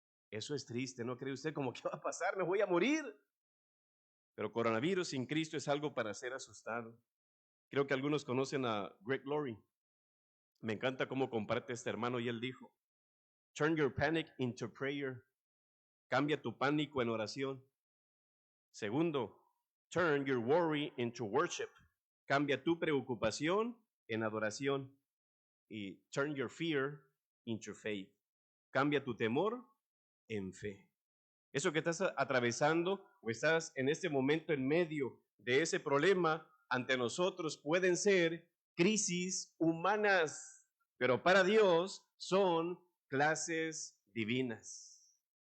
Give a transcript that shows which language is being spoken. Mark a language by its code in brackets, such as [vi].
[es] Eso es triste, ¿no cree usted? Como, ¿qué va a pasar? Me voy a morir. Pero coronavirus sin Cristo es algo para ser asustado. Creo que algunos conocen a Greg Laurie. Me encanta cómo comparte este hermano y él dijo, [en] turn your panic into prayer. [es] Cambia tu pánico en oración. Segundo, [en] turn your worry into worship. [es] Cambia tu preocupación en adoración. Y [en] turn your fear into faith. [es] Cambia tu temor en fe. Eso que estás atravesando o estás en este momento en medio de ese problema ante nosotros pueden ser crisis humanas, pero para Dios son clases divinas.